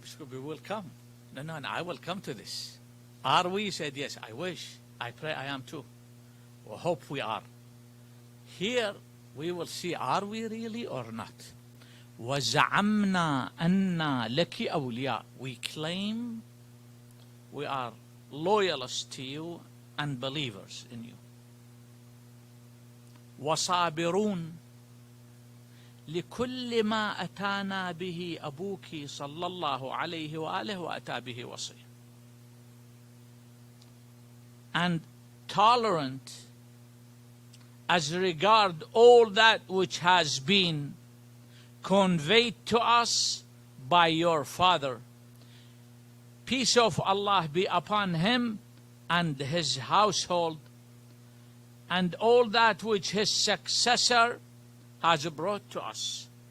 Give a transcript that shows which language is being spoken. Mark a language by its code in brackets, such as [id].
[en] We will come. No, I will come to this. Are we? He said, yes, I wish. I pray I am too. Or hope we are. Here we will see, are we really or not? [ar] وَزَعَمْنَا أَنَّا لَكِ أَوْلِيَاء. [en] We claim we are loyalists to you and believers in you. [ar] وَصَابِرُونَ لكل ما أتانا به أبوك صلى الله عليه وآله وأتى به وصي. [en] And tolerant as regard all that which has been conveyed to us by your father. Peace of Allah be upon him and his household, and all that which his successor has brought to us.